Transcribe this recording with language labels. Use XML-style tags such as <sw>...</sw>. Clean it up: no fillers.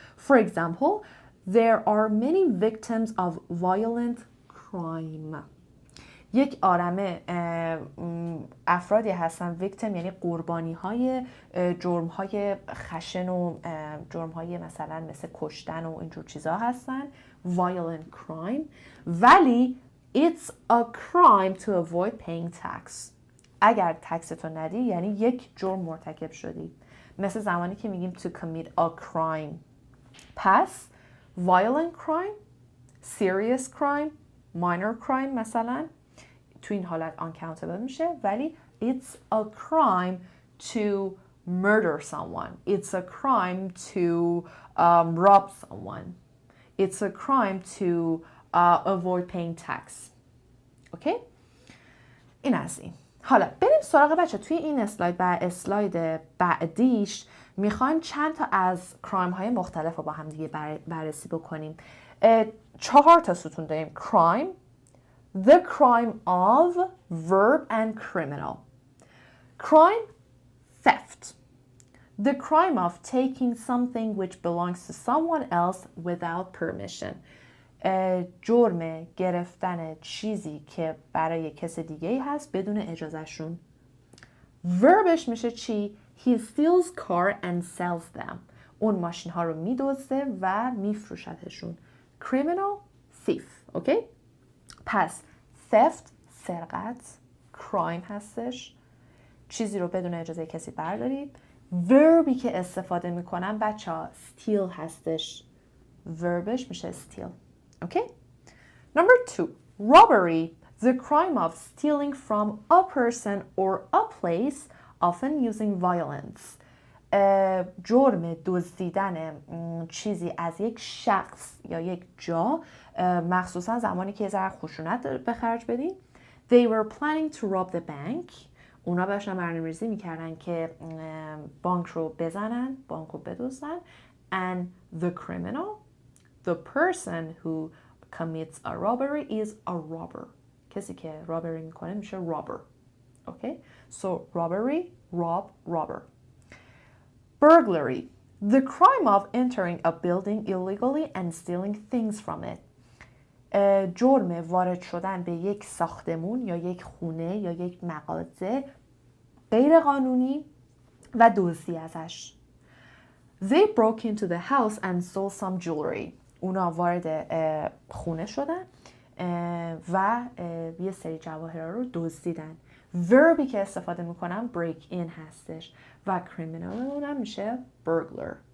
<en>For example, there are many victims of violent crime.</en> <fa>یک عالمه افرادی هستن victim یعنی قربانی های جرم های خشن و جرم های مثلا مثل کشتن و اینجور چیزا هستن.</fa> <en>Violent crime.</en> <fa>ولی</fa> <en>it's a crime to avoid paying tax.</en> <fa>اگر تکستو ندی یعنی یک جرم مرتکب شدی. مثل زمانی که میگیم</fa> <en>to commit a crime.</en> <fa>پس</fa> <en>violent crime, serious crime, minor crime</en> <fa>مثلا تو این حالت</fa> <en>uncountable</en> <fa>میشه. ولی</fa> <en>it's a crime to murder someone. It's a crime to rob someone. It's a crime to avoid paying tax.</en> <fa>اوکی؟ این از این. حالا بریم سراغ بچه. توی این اسلاید و اسلاید بعدیش میخوایم چند تا از کرایم های مختلف رو با هم دیگه بررسی بکنیم. 4 تا ستون داریم.</fa> <en>crime, the crime of, verb and criminal. Crime, theft. The crime of taking something which belongs to someone else without permission.</en> <fa>جرم گرفتن چیزی که برای کس دیگه هست بدون اجازهشون.</fa> <en>verbش</en> <fa>میشه چی؟</fa> <en>He steals car and sells them.</en> <fa>اون ماشین ها رو میدزده و میفروشتشون.</fa> <en>criminal, thief.</en> <fa>اوکی؟ پس theft سرقت، crime هستش، چیزی رو بدون اجازه کسی برداری. verbی که استفاده میکنم بچه ها steal هستش. verbش میشه steal.</fa> <en>Okay? Number 2, robbery. The crime of stealing from a person or a place, often using violence.</en> <fa>جرم دزدیدن چیزی از یک شخص یا یک جا، مخصوصا زمانی که ذره خشونت به خرج بدی.</fa> <en>They were planning to rob the bank.</en> <fa>اونا داشتن برنامه‌ریزی میکردن که بانک رو بزنن، بانک رو بدزدن.</fa> <en>And the criminal, the person who commits a robbery is a robber.</en> <fa>کسی که robbery میکنه میشه robber.</fa> <en>Okay? So robbery, robber. Burglary. The crime of entering a building illegally and stealing things from it.</en> <fa>جرم وارد شدن به یک ساختمون یا یک خونه یا یک مغازه غیر قانونی و دزدی ازش.</fa> <en>They broke into the house and stole some jewelry.</en> <fa>اونا وارد خونه شدن و یه سری جواهرات رو دزدیدن. verbی که استفاده میکنم break in هستش و criminal اونم میشه burglar.</fa>